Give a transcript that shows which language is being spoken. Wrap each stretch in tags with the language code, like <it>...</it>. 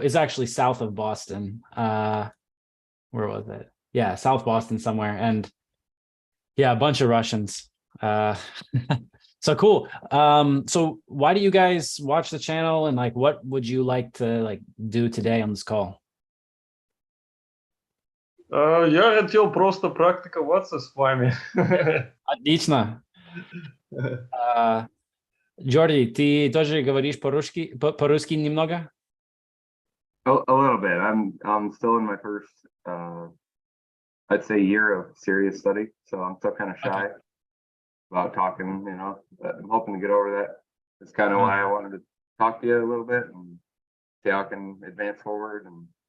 <en>It's actually south of Boston. Where was it? Yeah, South Boston somewhere. And yeah, a bunch of Russians. So cool. So why do you guys watch the channel, and like what would you like to do today on this call?</en> <ru>Я хотел просто практиковаться с вами. Отлично. Джорди, ты тоже говоришь по-русски немного?</ru> <en>A little bit. I'm still in my first I'd say year of serious study, so I'm still kind of shy about talking, but I'm hoping to get over that. It's kind of why I wanted to talk to you a little bit and see how I can advance forward and</en>